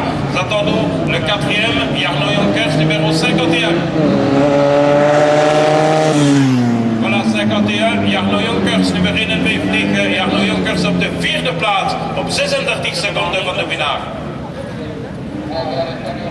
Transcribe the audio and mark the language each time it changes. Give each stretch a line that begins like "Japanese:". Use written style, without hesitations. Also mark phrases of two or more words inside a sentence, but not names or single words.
French: Nous attendons le 4e, Jarno Jonkers, numéro 51. Voilà 51,
Dutch: Jarno Jonkers, nummer 51. Jarno Jonkers op de 4e plaats op 36 seconden van de winnaar.